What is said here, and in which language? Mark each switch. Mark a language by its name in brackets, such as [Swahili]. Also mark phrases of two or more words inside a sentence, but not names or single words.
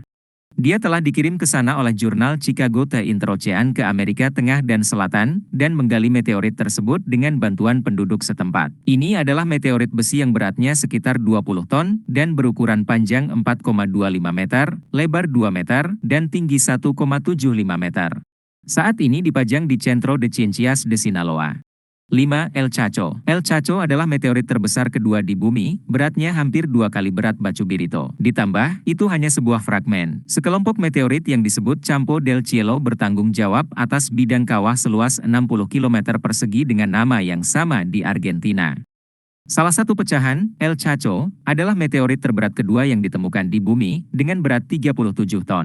[Indonesian] Dia telah dikirim ke sana oleh jurnal Chicago The-Introchan ke Amerika Tengah dan Selatan, dan menggali meteorit tersebut dengan bantuan penduduk setempat. Ini adalah meteorit besi yang beratnya sekitar 20 ton, dan berukuran panjang 4,25 meter, lebar 2 meter, dan tinggi 1,75 meter. Saat ini dipajang di Centro de Ciencias de Sinaloa. 5. El Chaco. El Chaco adalah meteorit terbesar kedua di bumi, beratnya hampir 2 kali berat Batu Birito. Ditambah, itu hanya sebuah fragmen. Sekelompok meteorit yang disebut Campo del Cielo bertanggung jawab atas bidang kawah seluas 60 km persegi dengan nama yang sama di Argentina. Salah satu pecahan, El Chaco, adalah meteorit terberat kedua yang ditemukan di bumi, dengan berat 37 ton.